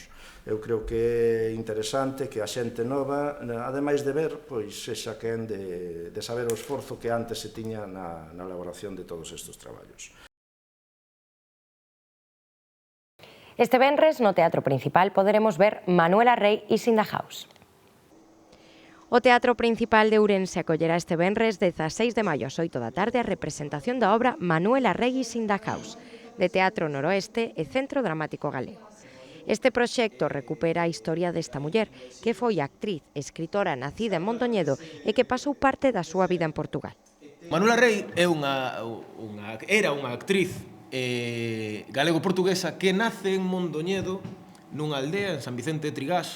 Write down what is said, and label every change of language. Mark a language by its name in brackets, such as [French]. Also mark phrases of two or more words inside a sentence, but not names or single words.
[Galician] Eu creo que é interesante que a xente nova, ademais de ver, sexa quen de saber o esforzo que antes se tiña na elaboración de todos estes traballos. Este venres, no Teatro Principal, poderemos ver Manuela Rey is in the House. O Teatro Principal de Ourense acollerá este venres 16 de maio ás 8 da tarde a representación da obra Manuela Rey is in the House, de Teatro Noroeste e Centro Dramático Galego. Este proxecto recupera a historia desta muller, que foi actriz e escritora nacida en Mondoñedo e que pasou parte da súa vida en Portugal. Manuela Rei era unha actriz galego-portuguesa que nace en Mondoñedo, nunha aldea en San Vicente de Trigás.